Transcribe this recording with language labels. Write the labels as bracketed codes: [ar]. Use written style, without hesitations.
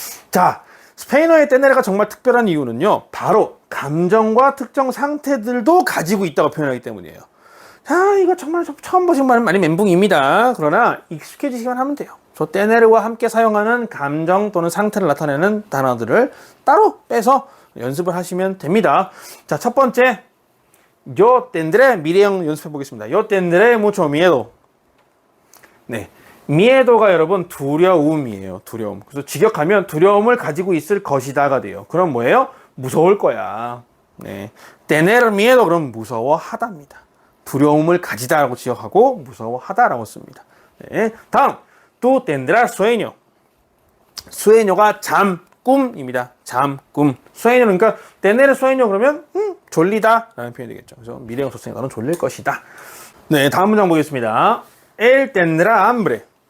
[ko] 자, 스페인어의 tener가 정말 특별한 이유는요. 바로 감정과 특정 상태들도 가지고 있다고 표현하기 때문이에요. 자, 이거 정말 처음 보신 분은 많이 멘붕입니다. 그러나 익숙해지시기만 하면 돼요. 저 tener과 함께 사용하는 감정 또는 상태를 나타내는 단어들을 따로 빼서 연습을 하시면 됩니다. 자, 첫 번째. [es] Yo tendré, [ko] 미래형 연습해 보겠습니다. [es] Yo tendré mucho miedo. [ko] 네. miedo가 여러분 두려움이에요. 두려움. 그래서 직역하면 두려움을 가지고 있을 것이다가 돼요. 그럼 뭐예요? 무서울 거야. 네. tener miedo 그럼 무서워하답니다. 두려움을 가지다라고 지역하고 무서워하다라고 씁니다. 네. [es] 다음 tú tendrás sueño. [ko] sueño가 잠, 꿈입니다. 잠, 꿈. sueño 그러니까 tener sueño 그러면 졸리다 라는 표현이 되겠죠. 그래서 미래형사 쓰니까 너는 졸릴 것이다. 네, 다음 문장 보겠습니다. [es] él tendrá hambre.